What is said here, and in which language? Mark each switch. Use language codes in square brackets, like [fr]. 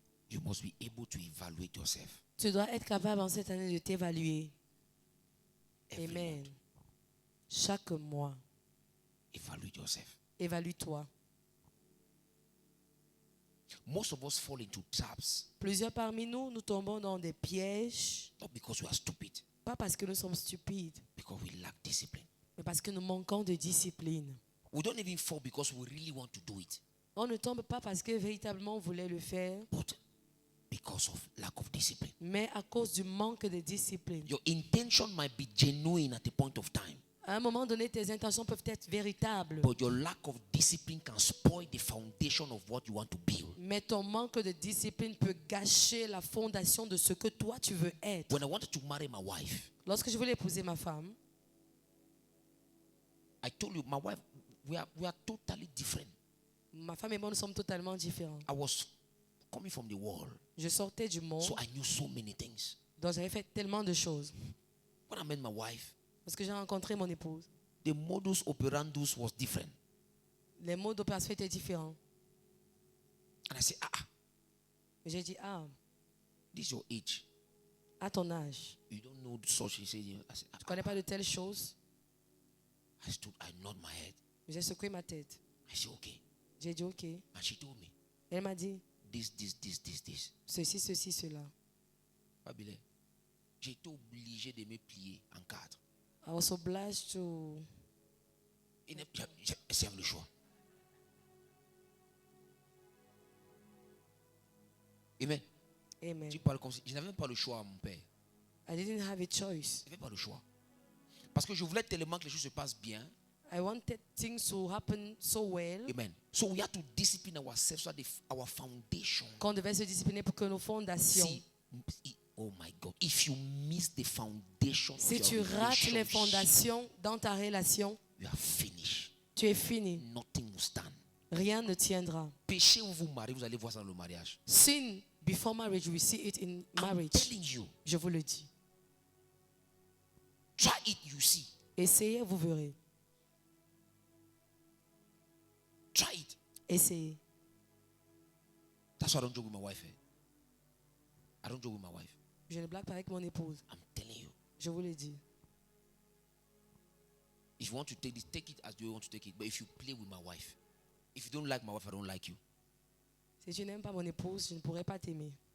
[en] you must be able to evaluate yourself. [fr] tu dois être capable en cette année de t'évaluer. [en] Every Amen. month, [fr] Chaque mois, [en] evaluate yourself. [fr] évalue-toi. [en] Most of us fall into traps, [fr] Plusieurs parmi nous, nous tombons dans des pièges, [en] not because we are stupid, [fr] pas parce que nous sommes stupides, [en] because we lack discipline. [fr] mais parce que nous manquons de discipline. [en] We don't even fall because we really want to do it, [fr] On ne tombe pas parce que véritablement on voulait le faire, [en] but because of lack of discipline. [fr] mais à cause du manque de discipline. [en] Your intention might be genuine at a point of time, [fr] À un moment donné, tes intentions peuvent être véritables, [en] but your lack of discipline can spoil the foundation of what you want to build. [fr] mais ton manque de discipline peut gâcher la fondation de ce que toi tu veux être. [en] When I wanted to marry my wife, [fr] Lorsque je voulais épouser ma femme, [en] I told you, my wife, we are totally different. [fr] ma femme et moi nous sommes totalement différents. [en] I was coming from the world, [fr] Je sortais du monde, [en] so I knew so many things. [fr] donc j'avais fait tellement de choses. [en] When I met my wife, [fr] Lorsque j'ai rencontré mon épouse, [en] the modus operandus was different. [fr] les modes d'opération étaient différents. [en] And I said, [fr] Et j'ai dit, ah, [en] this is your age. [fr] à ton âge, [en] You don't know such. He said, I said, [fr] tu ne connais pas de telles choses. [en] I nod my head. [fr] J'ai secoué ma tête. [en] I said, okay. [fr] J'ai dit, ok. [en] And she told me, [fr] Elle m'a dit, [en] this. [fr] ceci, ceci, cela. [en] Babylon. [fr] J'ai été obligé de me plier en quatre. [en] I was obliged to... [fr] C'est le choix. Amen. Amen. Tu parles comme si je n'avais même pas le choix, mon père. [en] I didn't have a choice. [fr] Je n'avais pas le choix. Parce que je voulais tellement que les choses se passent bien. [en] I wanted things to happen so well. Amen. So we have to discipline ourselves so that our foundation. [fr] Qu'on devait se discipliner pour que nos fondations... [en] See, oh my God. If you miss the foundation of [fr] Si [en] your [fr] tu rates les [en] relationship, [fr] fondations dans ta relation, [en] you are finished. [fr] tu es fini. [en] Nothing will stand. [fr] Rien ne tiendra. Péché où vous mariez, vous allez voir ça dans le mariage. [en] Sin before marriage, we see it in I'm marriage. telling you. [fr] Je vous le dis. [en] Try it, you see. [fr] Essayez, vous verrez. [en] Try it. [fr] Essayez. [en] That's why I don't joke with my wife. I don't joke with my wife. [fr] Je ne blague pas avec mon épouse. [en] I'm telling you. [fr] Je vous le dis. [en] If you want to take this, take it as you want to take it. But if you play with my wife, if you don't like my wife, I don't like you. [fr] Si tu n'aimes pas mon épouse, je ne pourrai pas t'aimer.